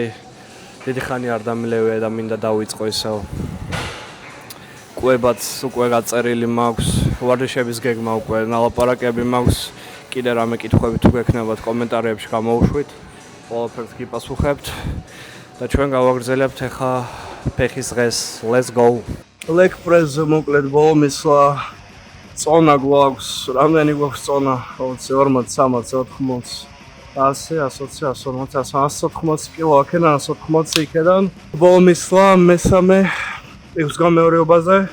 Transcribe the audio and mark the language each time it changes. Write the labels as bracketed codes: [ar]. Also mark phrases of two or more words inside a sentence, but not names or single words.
[ka] დიდი ხანი არ დამილევია და მინდა დავიწყო ისევ. კვებაც უკვე გაწერილი მაქვს, ვარჯიშების გეგმა უკვე ნალაპარაკები მაქვს. კიდე რამე კითხვები თუ გექნებათ კომენტარებში გამოუშვით. ყველაფერს გიპასუხებთ და ჩვენ გავაგრძელებთ ახლა ფეხის დღეს. [en] Let's go. Leg press- [ka] ზე მოკლედ ბოლო მისვლა. წონა გვაქვს, რამდენი გვაქვს წონა? 40, 30, 40. 100, 120, 140, 180 კილო აქედან, 180 იქედან. ბოლო მისვლა მესამე x-გამეორეობაზე.